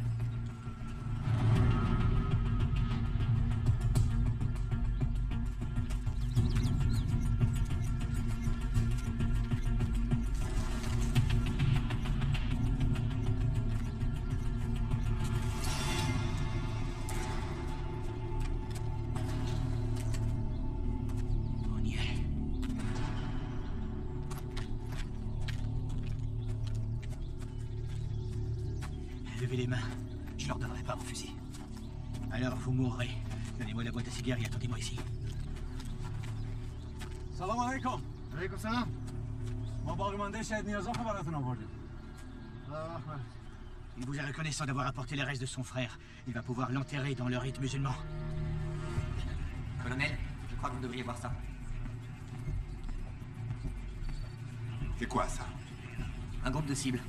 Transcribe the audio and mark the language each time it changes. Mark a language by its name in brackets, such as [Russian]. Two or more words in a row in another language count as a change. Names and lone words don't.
[French] On y est. Levez les mains. Je leur donnerai pas mon fusil. Alors vous mourrez. Donnez-moi la boîte à cigares et attendez-moi ici. [Persian] سلام علیکم. علیکم سلام. ما باقیمانده شهید نیازها براتون آوردیم. [French] Il vous est reconnaissant d'avoir apporté les restes de son frère. Il va pouvoir l'enterrer dans le rite musulman. Colonel, je crois que vous devriez voir ça. C'est quoi ça? Un groupe de cibles.